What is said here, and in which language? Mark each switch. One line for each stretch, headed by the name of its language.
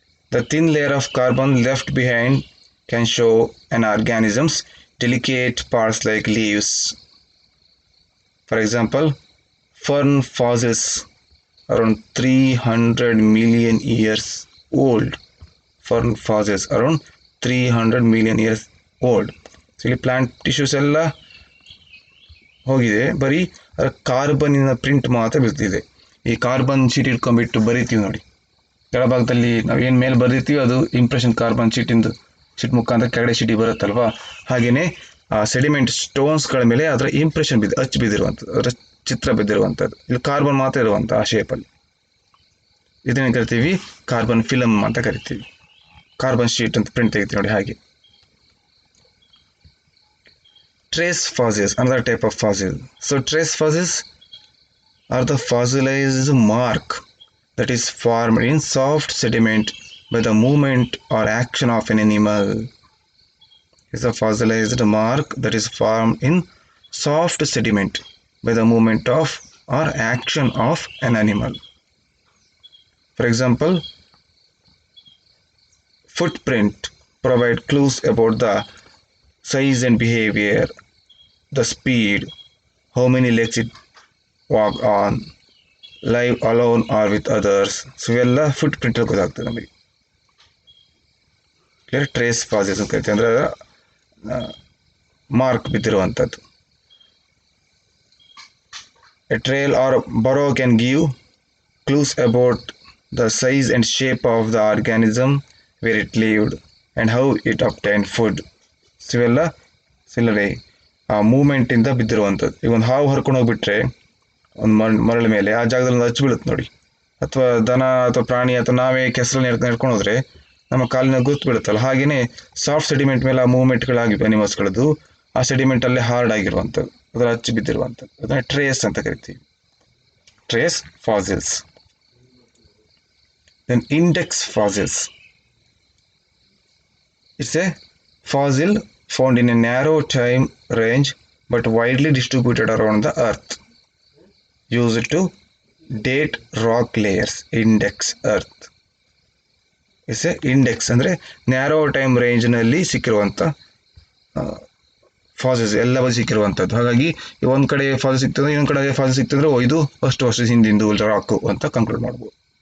English: The thin layer of carbon left behind can show an organism's delicate parts like leaves. For example, fern fossils around 300 million years old. Fern fossils around 300 million years old.
Kannada: So ಇಲ್ಲಿ plant tissues ಎಲ್ಲ ಹೋಗಿದೆ, ಬರೀ ಕಾರ್ಬನ್ನಿನ print ಮಾತ್ರ ಬಿಡ್ತಿದೆ. ಈ carbon sheet ಇಟ್ಕೊಂಡ್ಬಿಟ್ಟು ಬರಿತೀವಿ ನೋಡಿ, ಕೆಳಭಾಗದಲ್ಲಿ ನಾವು ಏನು ಮೇಲೆ ಬರೆದಿರ್ತೀವಿ ಅದು ಇಂಪ್ರೆಷನ್ ಕಾರ್ಬನ್ ಶೀಟ್ ಮುಖಾಂತರ ಕೆಳಗಡೆ ಶೀಟಿಗೆ ಬರುತ್ತಲ್ವಾ. ಹಾಗೆಯೇ ಆ ಸೆಡಿಮೆಂಟ್ ಸ್ಟೋನ್ಸ್ಗಳ ಮೇಲೆ ಅದರ ಇಂಪ್ರೆಷನ್ ಅಚ್ಚು ಬಿದ್ದಿರುವಂಥದ್ದು, ಅದರ ಚಿತ್ರ ಬಿದ್ದಿರುವಂಥದ್ದು. ಇಲ್ಲಿ ಕಾರ್ಬನ್ ಮಾತ್ರ ಇರುವಂಥ ಆ ಶೇಪಲ್ಲಿ, ಇದನ್ನು ಕರಿತೀವಿ ಕಾರ್ಬನ್ ಫಿಲಮ್ ಅಂತ ಕರಿತೀವಿ. ಕಾರ್ಬನ್ ಶೀಟ್ ಅಂತ ಪ್ರಿಂಟ್ ತೆಗಿತೀವಿ ನೋಡಿ ಹಾಗೆ.
English: Trace fossils, another type of fossil. So trace fossils are the fossilized mark that is formed in soft sediment by the movement or action of an animal. Is a fossilized mark that is formed in soft sediment by the movement of or action of an animal. For example, footprint provide clues about the size and behavior, the speed, how many legs it walk on, live alone or with others.
Kannada: So ಇವೆಲ್ಲ foot print ಗೊತ್ತಾಗ್ತದೆ ನಮಗೆ. Clear. Trace fossils ಅಂತ ಕರಿತೀವಿ, ಅಂದರೆ mark ಬಿದ್ದಿರುವಂಥದ್ದು.
English: A trail or burrow can give clues about the size and shape of the organism where it lived and how it obtain food.
Kannada: So ಇವೆಲ್ಲ ಸಿಲ್ಲರೆ ಆ ಮೂಮೆಂಟಿಂದ ಬಿದ್ದಿರುವಂಥದ್ದು. ಈಗ ಒಂದು ಹಾವು ಹರ್ಕೊಂಡು ಹೋಗ್ಬಿಟ್ರೆ ಒಂದು ಮರಳ ಮೇಲೆ, ಆ ಜಾಗದಲ್ಲಿ ಒಂದು ಅಚ್ಚು ಬೀಳುತ್ತೆ ನೋಡಿ, ಅಥವಾ ದನ ಅಥವಾ ಪ್ರಾಣಿ ಅಥವಾ ನಾವೇ ಕೆಸರಲ್ಲಿ ನಡ್ಕೊಂಡು ಹೋದರೆ ನಮ್ಮ ಕಾಲಿನ ಗುರುತು ಬೀಳುತ್ತಲ್ಲ, ಹಾಗೆಯೇ ಸಾಫ್ಟ್ ಸೆಡಿಮೆಂಟ್ ಮೇಲೆ ಆ ಮೂವ್ಮೆಂಟ್ಗಳಾಗಿವೆ ಅನಿಮಲ್ಸ್ಗಳದ್ದು, ಆ ಸೆಡಿಮೆಂಟಲ್ಲೇ ಹಾರ್ಡ್ ಆಗಿರುವಂಥದ್ದು, ಅದರ ಅಚ್ಚು ಬಿದ್ದಿರುವಂಥದ್ದು, ಅದನ್ನು ಟ್ರೇಸ್ ಅಂತ ಕರಿತೀವಿ. Trace fossils.
English: Then index fossils. It's a fossil found in a narrow time range but widely distributed around the earth, used to date rock layers. Index earth is a index
Kannada: ಅಂದರೆ narrow time ರೇಂಜ್ನಲ್ಲಿ ಸಿಕ್ಕಿರುವಂಥ fossils ಎಲ್ಲ ಸಿಕ್ಕಿರುವಂಥದ್ದು. ಹಾಗಾಗಿ ಒಂದು ಕಡೆ fossil ಸಿಗ್ತದೆ, ಇನ್ನೊಂದು ಕಡೆ fossil ಸಿಗ್ತಂದ್ರೆ ಇದು ಅಷ್ಟು ವರ್ಷದ ಹಿಂದಿಂದು ರಾಕು ಅಂತ ಕನ್ಕ್ಲೂಡ್ ಮಾಡ್ಬೋದು.